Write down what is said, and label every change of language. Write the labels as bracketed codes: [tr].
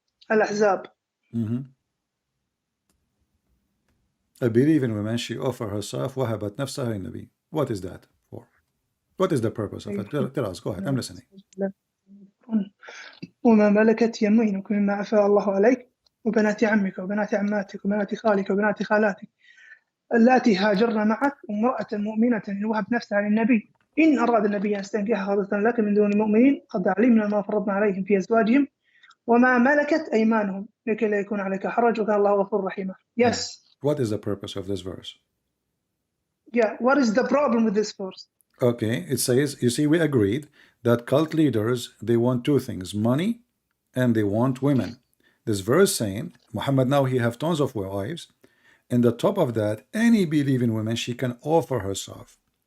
[en] Al-Ahzab. A believing woman, she offer herself [ar] وهبت نفسها للنبي. [en] What is that for? What is the purpose of it? Tell us. Go ahead. I'm listening. [ar] وما ملكت يمينك مما أفاء الله عليك وبنات عمك وبنات عماتك وبنات خالك وبنات خالاتك اللاتي هاجرن معك وامرأة مؤمنة إن وهب نفسها للنبي إن أراد النبي أن يستنكحها خالصة لك من دون المؤمنين قد علمنا ما فرضنا عليهم في أزواجهم وما ملكت أيمانهم لكي لا يكون عليك حرج وكان الله غفور رحيما. [en] Yes. What is the purpose of this verse? Yeah. What is the problem with this verse? Okay, it says, you see, we agreed that cult leaders, they want two things, money and they want women. This verse saying, Muhammad now he have tons of wives, and the top of that, any believing woman, she can offer herself.